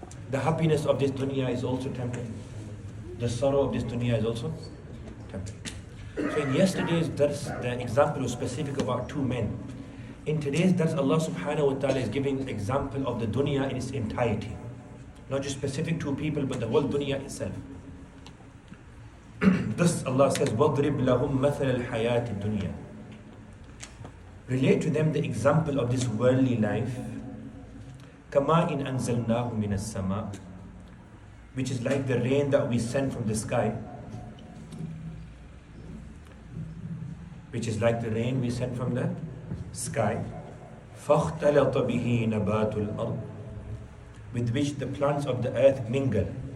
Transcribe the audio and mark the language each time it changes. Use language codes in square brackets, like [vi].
[en] The happiness of this dunya is also temporary. The sorrow of this dunya is also temporary. So in yesterday's dars, the example was specific about two men. In today's dars, Allah subhanahu wa ta'ala is giving example of the dunya in its entirety. Not just specific to people, but the whole dunya itself. Thus Allah says, [ar] وَضْرِبْ لَهُمْ مَثَلَ الْحَيَاةِ الدُّنْيَا. [en] Relate to them the example of this worldly life, [ar] كَمَاءٍ أَنزَلْنَاهُ مِنَ السَّمَاءِ, [en] which is like the rain that we send from the sky. Which is like the rain we send from the sky. [ar] فَاخْتَلَطَ بِهِ نَبَاتُ الْأَرْضِ, [en] with which the plants of the earth mingle.